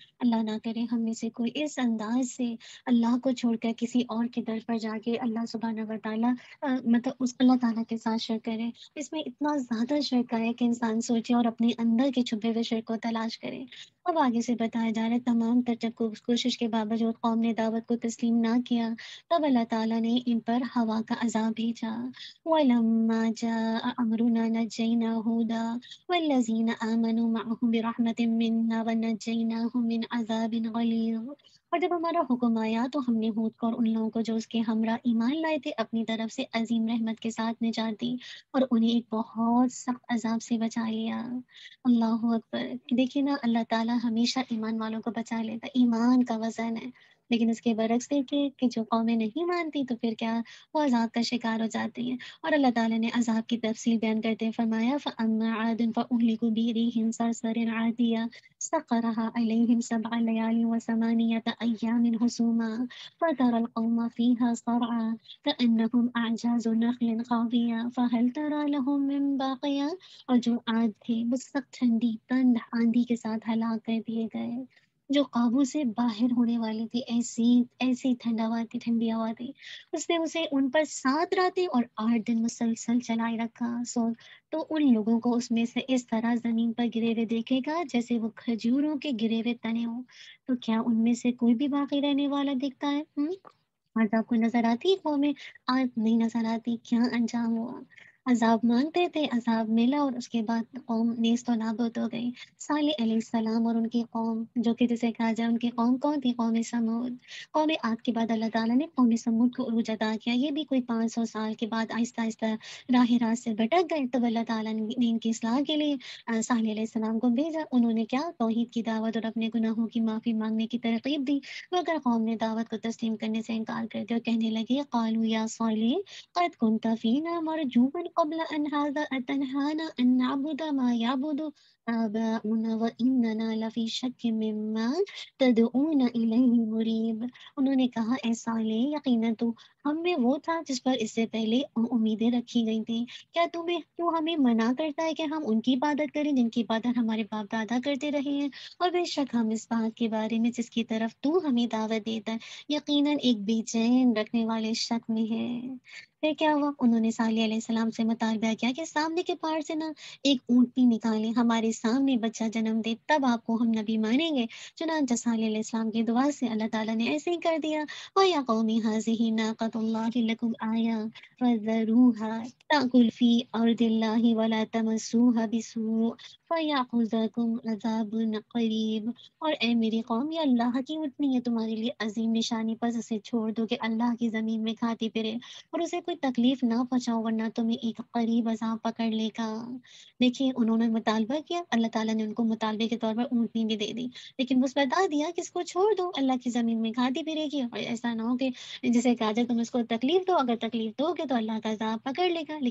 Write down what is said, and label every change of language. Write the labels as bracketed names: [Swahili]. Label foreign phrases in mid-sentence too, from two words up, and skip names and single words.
[Urdu] اللہ نہ کرے ہم میں سے کوئی اس انداز سے اللہ کو چھوڑ کر کسی اور کے در پر جا کے [Arabic] الله سبحانه وتعالى [Urdu] مطلب اس اللہ تعالیٰ کے ساتھ شرک کرے. اس میں اتنا زیادہ شرک ہے کہ انسان سوچے اور اپنے اندر کے چھپے ہوئے شرک کو تلاش کرے. اب آگے سے بتایا جا رہا ہے، تمام تر جب کوشش کے باوجود قوم نے دعوت کو تسلیم نہ کیا، تب اللہ تعالیٰ نے ان پر ہوا کا عذاب بھیجا. [Arabic] ولما جاء أمرنا نجينا هودا والذين آمنوا معه برحمة منا ونجيناهم من عذاب غليظ. [Urdu] اور جب ہمارا حکم آیا، تو ہم نے ہود کو اور ان لوگوں کو جو اس کے ہمراہ ایمان لائے تھے، اپنی طرف سے عظیم رحمت کے ساتھ نجات دی، اور انہیں ایک بہت سخت عذاب سے بچا لیا. [Arabic] الله أكبر. [Urdu] دیکھیے نا، اللہ تعالیٰ ہمیشہ ایمان والوں کو بچا لیتا ہے، ایمان کا وزن ہے. لیکن اس کے برعکس دیکھیے کہ جو قومیں نہیں مانتی، تو پھر کیا، وہ عذاب کا شکار ہو جاتی ہیں. اور اللہ تعالیٰ نے عذاب کی تفصیل بیان کرتے ہوئے فرمایا, [Arabic] فأما عاد فأهلكوا بريح صرصر عاتية سخرها عليهم سبع ليال وثمانية أيام حسوما فترى القوم فيها صرعى كأنهم أعجاز نخل خاوية فهل ترى لهم من باقية. [Urdu] اور جو آگ تھے، وہ سخت ٹھنڈی تند آندھی کے ساتھ ہلاک کر دیے گئے، جو قابو سے باہر ہونے والی تھی. ایسی ایسی ٹھنڈی ہوا تھی. اس نے اسے ان پر 7 راتیں اور 8 دن مسلسل چلائے رکھا. تو ان لوگوں کو اس میں سے اس طرح زمین پر گرے ہوئے دیکھے گا، جیسے وہ کھجوروں کے گرے ہوئے تنے ہوں. تو کیا ان میں سے کوئی بھی باقی رہنے والا دکھتا ہے? آج آپ کو نظر آتی ہے قومیں؟ آج نہیں نظر آتی. کیا انجام ہوا? عذاب مانگتے تھے، عذاب ملا اور اس کے بعد قوم نیست و نابود ہو گئی۔ صالح علیہ السلام اور ان کی قوم جو کہ جسے کہا جائے ان کی قوم کون تھی؟ قوم سمود۔ قوم عاد کے بعد اللہ تعالیٰ نے قوم سمود کو عروج عطا کیا، یہ بھی کوئی 500 سال کے بعد آہستہ آہستہ راہ راست سے بھٹک گئے، تب اللہ تعالیٰ نے ان کی اصلاح کے لیے صالح علیہ السلام کو بھیجا۔ انہوں نے کیا؟ توحید کی دعوت اور اپنے گناہوں کی معافی مانگنے کی ترغیب دی، مگر قوم نے دعوت کو تسلیم کرنے سے انکار کر دیا اور کہنے لگے [Arabic] قالوا یا صالح قد كنت فينا مرجوا قبل أن هذا أتنهانا أن نعبد ما يعبد آباؤنا وإننا لفی شک مما تدعون إلیہ مریب۔ [Urdu] انہوں نے کہا اے صالح، یقینا تو ہم میں وہ تھا جس پر اس سے پہلے امیدیں رکھی گئی تھیں، کیا تو ہمیں منع کرتا ہے کہ ہم ان کی عبادت کریں جن کی عبادت ہمارے باپ دادا کرتے رہے ہیں؟ اور بے شک ہم اس بات کے بارے میں جس کی طرف تو ہمیں دعوت دیتا ہے یقیناً ایک بے چین رکھنے والے شک میں ہے۔ پھر کیا ہوا؟ انہوں نے صالح علیہ السلام سے مطالبہ کیا کہ سامنے کے پہاڑ سے نا ایک اونٹنی نکالیں، ہمارے سامنے بچہ جنم دے، تب آپ کو ہم نبی مانیں گے۔ چنانچہ صالح علیہ السلام کی دعا سے اللہ تعالیٰ نے ایسے ہی کر دیا۔ [Arabic] وَيَا قَوْمِ هَٰذِهِ نَاقَةُ اللَّهِ لَكُمْ آیَةً فَذَرُوهَا تَأْكُلْ فِي أَرْضِ اللَّهِ وَلَا تَمَسُّوهَا بِسُوءٍ فَيَأْخُذَكُمْ عَذَابٌ قَرِيبٌ۔ [Urdu] اور اے میری قوم، یہ اللہ کی اونٹنی ہے تمہارے لیے عظیم نشانی، بس اسے چھوڑ دو کہ اللہ کی زمین میں کھاتی پھرے اور اسے کوئی تکلیف نہ پہنچاؤ ورنہ تمہیں ایک قریب عذاب پکڑ لے گا۔ دیکھیے انہوں نے مطالبہ کیا، اللہ تعالیٰ نے ان کو مطالبے کے طور پر اونٹنی بھی دے دی، لیکن بس بتا دیا کہ اس کو چھوڑ دو، اللہ کی زمین میں کھاتی پھرے گی اور ایسا نہ ہو کہ جسے کہا جائے تم اس کو تکلیف دو، اگر تکلیف دو گے تو اللہ کا عذاب پکڑ لے گا۔